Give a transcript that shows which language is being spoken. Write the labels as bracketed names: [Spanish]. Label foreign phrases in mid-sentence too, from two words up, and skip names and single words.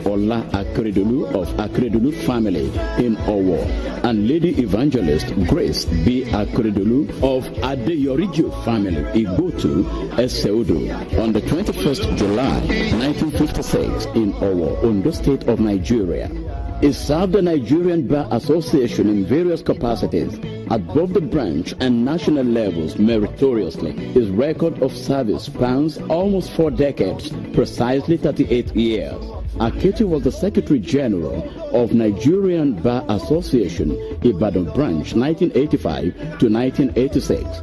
[English] Ola Akeredolu of Akeredolu family in Owo and Lady Evangelist Grace B. Akeredolu of Adeyoriju family Igotu Eseudo on the 21st July 1956 in Owo, Ondo State of Nigeria. He served the Nigerian Bar Association in various capacities at both the branch and national levels meritoriously. His record of service spans almost 4 decades, precisely 38 years. Aketi was the Secretary General of Nigerian Bar Association, Ibadan Branch, 1985 to 1986.